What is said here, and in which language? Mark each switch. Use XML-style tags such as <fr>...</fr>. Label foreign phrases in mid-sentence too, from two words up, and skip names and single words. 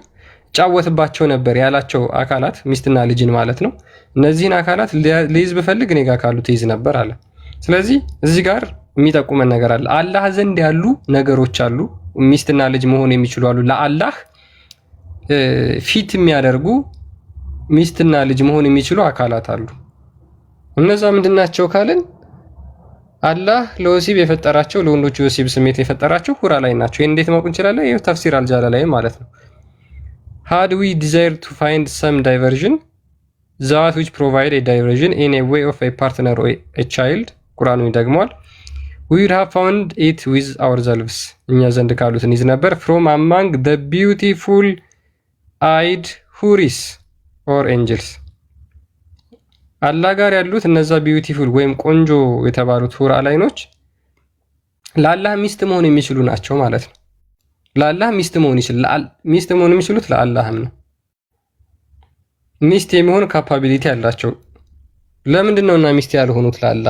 <am>እጫወትባቸው ነበር ያላቸው አካላት ሚስትና ልጅን ማለት ነው። እነዚህን አካላት ልይዝ ብፈልግ እኔ ጋር ካሉት ይዝ ነበር አለ። ስለዚህ እዚህ ጋር የሚጠቁመን ነገር አለ። አላህ ዘንድ ያሉ ነገሮች አሉ፣ ሚስትና ልጅ መሆን የሚችሉ አሉ። ለአላህ ፊት የሚያደርጉ ሚስትና ልጅ መሆን የሚችሉ አካላት አሉ። እነዛ ምንድናቸው ካልን አላህ ለወሲብ የፈጠራቸው ለወንዶች የወሲብ ስሜት የፈጠራቸው ሁራ ላይ ናቸው። ይሄን እንዴት ማወቅ እንችላለን? ይሄ ተፍሲር አልጃላላይ ማለት ነው።</am> <en>Had we desire to find some diversion, that which provide a diversion in a way of a partner or a child,</en> <am>ቁርአኑ ይደግመዋል።</am> <en>We would have found it with ourselves.</en> <am>እኛ ዘንድ ካሉትን ይዝ ነበር።</am> <en>From among the beautiful eyed huris or angels.</en> <am>አላህ ጋር ያሉት እነዛ ቢዩቲፉል ወይም ቆንጆ የተባሉት ሁር አላይኖች ለአላህ ሚስት መሆን የሚችሉ ናቸው ማለት ነው። ለአላህ ሚስት መሆን ይችላል። ሚስት መሆን የሚችሉት ለአላህም ነው። ሚስት የሚሆን ካፓቢሊቲ ያላቸው ለምንድን ነውና ሚስት ያልሆኑት ለአላህ?</am>